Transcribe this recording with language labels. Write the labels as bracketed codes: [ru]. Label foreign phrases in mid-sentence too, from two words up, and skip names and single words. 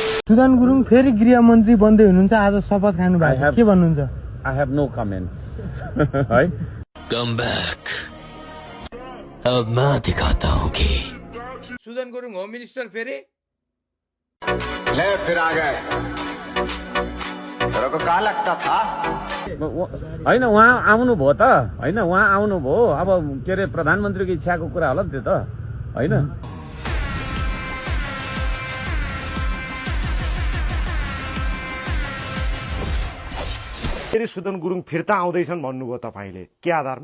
[ne] सुदन गुरुङ फेरि गृहमन्त्री बन्दै हुनुहुन्छ, आज शपथ खानु भएको के भन्नुहुन्छ? [en] I have no comments. है Come back. [hi] अब मैं दिखाता हूँ कि [ne] सुदन गुरुङ [en] home minister [ne] फेरि [hi] ले फिर आ गए। तेरे को कहाँ लगता था? [ne] होइन उहाँ आउनुभयो त, होइन उहाँ आउनुभयो, अब के अरे प्रधानमन्त्रीको इच्छाको कुरा होला नि त्यो त, होइन? फेरि सुदन गुरुङ फिर्ता आउँदैछन् भन्नुभयो तपाईले, के आधारमा?